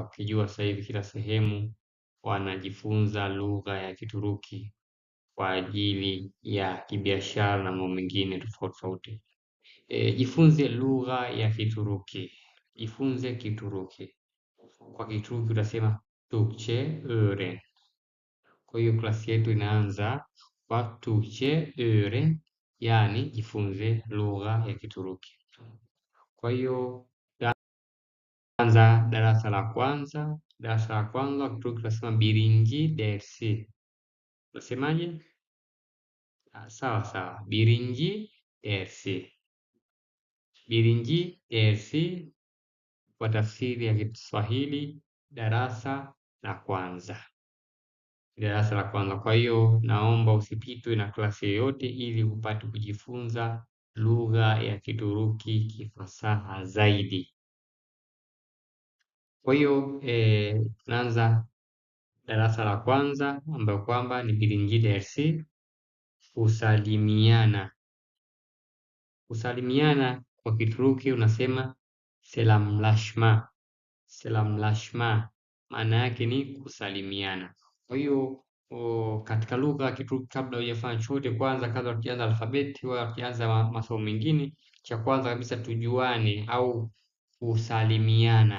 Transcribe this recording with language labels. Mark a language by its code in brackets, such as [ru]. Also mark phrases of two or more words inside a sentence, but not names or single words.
[sw] Ukijua sasa hivi kila sehemu wanajifunza lugha ya Kituruki kwa ajili ya kibiashara na mambo mengine tofauti tofauti. Jifunze lugha ya Kituruki. Jifunze Kituruki. Kwa Kituruki utasema [tr] Türkçe öğren. [sw] Kwa hiyo klasi yetu inaanza kwa [tr] Türkçe öğren, [sw] yani jifunze lugha ya Kituruki. Kwa hiyo anza darasa la kwanza. Darasa la kwanza Kituruki tunasema [tr] birinci dersi. [sw] Unasemaje? Sawa sawa, [tr] birinci dersi. Birinci dersi [sw] kwa tafsiri ya Kiswahili, darasa la kwanza. Darasa la kwanza. Kwa hiyo naomba usipitwe na klasi yoyote ili upate kujifunza lugha ya Kituruki kifasaha zaidi. Kwa hiyo tunaanza darasa la kwanza ambayo kwamba ni [tr] birinci dersi, [sw] kusalimiana. Kusalimiana kwa Kituruki unasema selamlaşma. Selamlaşma maana yake ni kusalimiana. Kwa hiyo katika lugha ya Kituruki, kabla hujafanya chochote, kwanza kabla tukianza alfabeti wala tukianza masomo mengine, cha kwanza kabisa tujuane au kusalimiana.